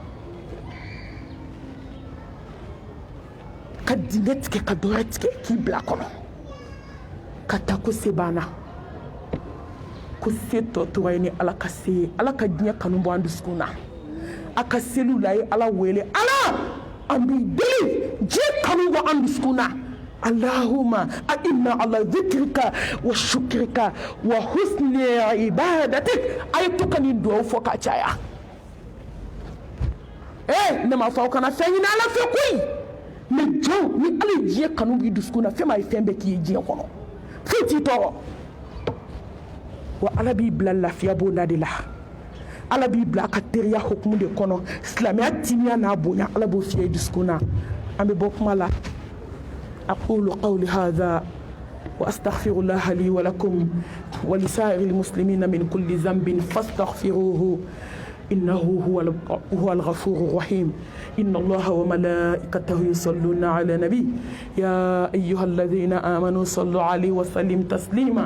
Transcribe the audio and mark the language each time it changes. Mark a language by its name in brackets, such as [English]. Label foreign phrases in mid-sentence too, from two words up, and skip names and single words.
[Bambara] ka dingɛ tigɛ ka dɔwɛrɛ tigɛ k'i bila a kɔnɔ ka taa ko se banna ko se tɔ tora ye ni ala ka se ye ala ka diɲɛ kanu bɔ an dusukun na a ka seliw la ye ala wele ala an b'i deli diɲɛ kanu bɔ an dusukun na [Arabic] اللهم أعنا على ذكرك وشكرك وحسن عبادتك [Bambara] a ye to ka nin duwawu fɔ ka caya ne m'a fɔ aw kana fɛn ɲini ala fɛ koyi mais jɔn ni ala ye diɲɛ kanu b'i dusukun na fɛn ma ye fɛn bɛɛ k'i ye diɲɛ kɔnɔ foyi t'i tɔɔrɔ wa ala b'i bila lafiya b'o la de la ala b'i bila a ka teriya hukumu de kɔnɔ silamɛya timiya n'a bonya ala b'o fiyɛ i dusukun na an bɛ bɔ kuma la [Arabic] أقول قولي هذا وأستغفر الله لي ولكم ولسائر المسلمين من كل ذنب فاستغفروه إنه هو الغفور الرحيم. إن الله وملائكته يصلون على النبي يا أيها الذين آمنوا صلوا عليه وسلم تسليما.